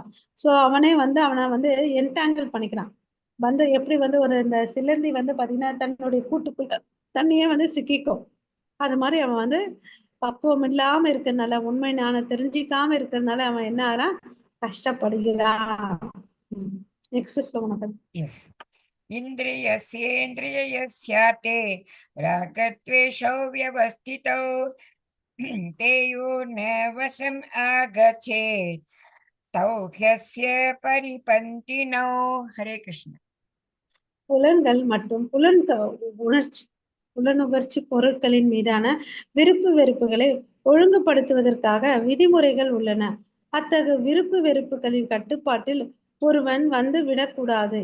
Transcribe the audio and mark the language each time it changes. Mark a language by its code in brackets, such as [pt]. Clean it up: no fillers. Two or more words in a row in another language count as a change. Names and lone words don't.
[ta] சோ அவனே அவனை என்டாங்கிள் பண்ணிக்கிறான். எப்படி ஒரு இந்த சிலந்தி பாத்தீங்கன்னா தன்னுடைய கூட்டுக்குள்ள தண்ணியே சிக்கிக்கும். அது மாதிரி அவன் பக்குவம் இல்லாம இருக்கிறதுனால, உண்மை ஞானம் தெரிஞ்சிக்காம இருக்கிறதுனால அவன் என்ன ஆறான்? கஷ்டப்படுகிறான். நெக்ஸ்ட் ஸ்லோகம். [sa] इन्द्रियस्येन्द्रियस्यार्थे रागद्वेषौ व्यवस्थितौ तेयोर्न वशम् आगच्छेत् तौ ह्यस्य परिपन्थिनौ हरे कृष्ण [ta] புலன்கள் மற்றும் புலனுணர்ச்சி பொருட்களின் மீதான விருப்பு வெறுப்புகளை ஒழுங்குபடுத்துவதற்காக விதிமுறைகள் உள்ளன. அத்தகு விருப்பு வெறுப்புகளின் கட்டுப்பாட்டில் ஒருவன் வந்து விடக்கூடாது.